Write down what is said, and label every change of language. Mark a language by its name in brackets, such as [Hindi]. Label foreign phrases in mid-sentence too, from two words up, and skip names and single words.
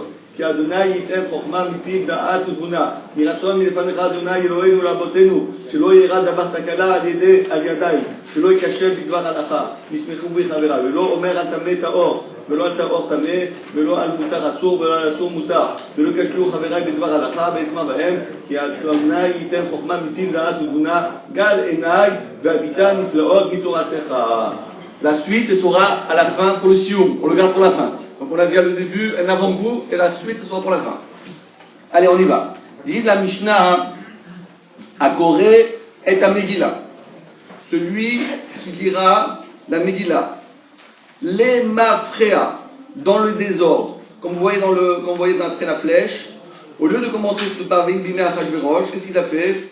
[Hebrew] כי אדוני ייתן חוכמה מפיו דעת ותבונה. מרצון מלפניך אדוני אלוהינו לאבותינו, שלא יראה דבר תקלה על ידיים, שלא ייכשל בדבר הלכה, ישמחו בי חבריו, ולא אומר על טמא טהור, ולא על טהור טמא, ולא על מותר אסור, ולא על אסור מותר, ולא ייכשלו חבריי בדבר הלכה, ואשמע בהם, כי אדוני ייתן חוכמה מפיו דעת ותבונה, גל עיניי והביטה נפלאות מתורתך. [French] La suite ce sera à la fin pour le sioum, on le garde pour la fin. Donc on a déjà le début, un avant-goût, et la suite ce sera pour la fin. Allez, on y va. Dit la Mishnah, [Hebrew] הקורא את המגילה. [French] Celui qui lira la Megillah, les mafréa, dans le désordre, comme vous voyez après la flèche, au lieu de commencer par [Hebrew] בימי אחשורוש, [French] qu'est-ce qu'il a fait?